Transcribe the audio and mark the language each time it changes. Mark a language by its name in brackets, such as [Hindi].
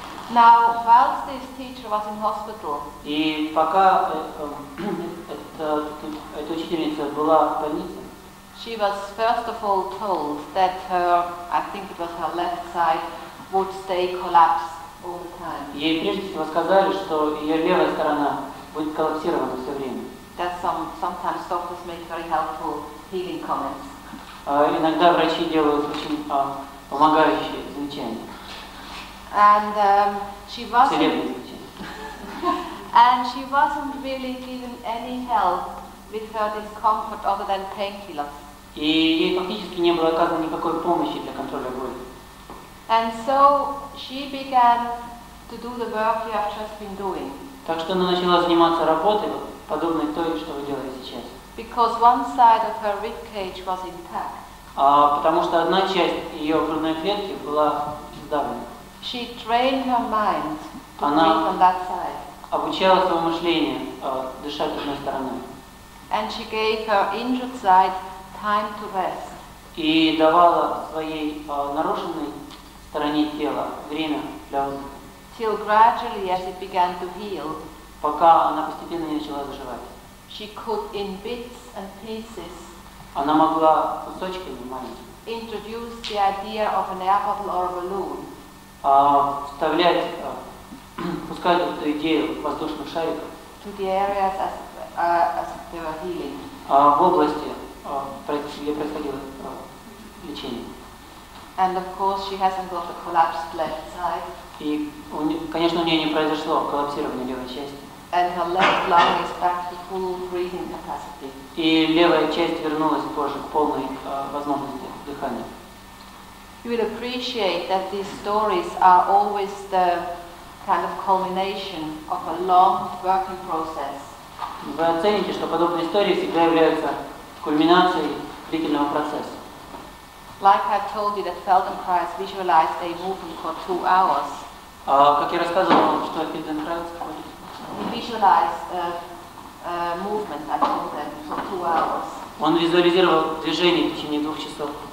[English] Now, whilst this teacher was in hospital, [Russian] И пока эта учительница была в больнице, [English] she was first of all told that her, I think it was her left side, would stay collapsed all the time. [Russian] ей прежде всего сказали, что ее левая сторона будет коллапсирована все время. [English] That sometimes doctors make very helpful healing comments. [Russian] Иногда врачи делают очень помогающие замечания, [English] And she wasn't, [Russian] целебные замечания. [English] and she wasn't really given any help with her discomfort other than painkillers. [Russian] И ей фактически не было оказано никакой помощи для контроля боли. [English] And so she began to do the work you have just been doing. [Russian] Так что она начала заниматься работой, подобной той, что вы делаете сейчас. [English] Because one side of her rib cage was intact. [Russian] Потому что одна часть ее грудной клетки была сдавлена. [English] She trained her mind to [Russian] Она [English] breathe on that side. [Russian] обучала свое мышление дышать одной стороной. [English] And she gave her injured side time to rest. [Russian] И давала своей нарушенной стороне тела время для отдыха. [English] Till gradually, as it began to heal, [Russian] Пока она постепенно не начала заживать. [English] she could, in bits and pieces, [Russian] Она могла кусочками маленькими [English] introduce the idea of an air bubble or a balloon [Russian] вставлять, пускать эту идею воздушных шариков [English] to the areas as they were healing. [Russian] в области, где происходило лечение. [English] And of course, she hasn't got a collapsed left side. [Russian] И, конечно, у нее не произошло коллапсирование левой части. [English] And her left lung is back to full breathing capacity. [Russian] И левая часть вернулась тоже к полной возможности дыхания. [English] You will appreciate that these stories are always the kind of culmination of a long working process. [Russian] Вы оцените, что подобные истории всегда являются кульминацией длительного процесса. [English] Like I told you that Feldenkrais visualized a movement for 2 hours. [Russian] Как я рассказывал, что Фельденкрайза [English] He visualized a movement, I told them, for 2 hours. [Russian] Он визуализировал движение в течение 2 часов.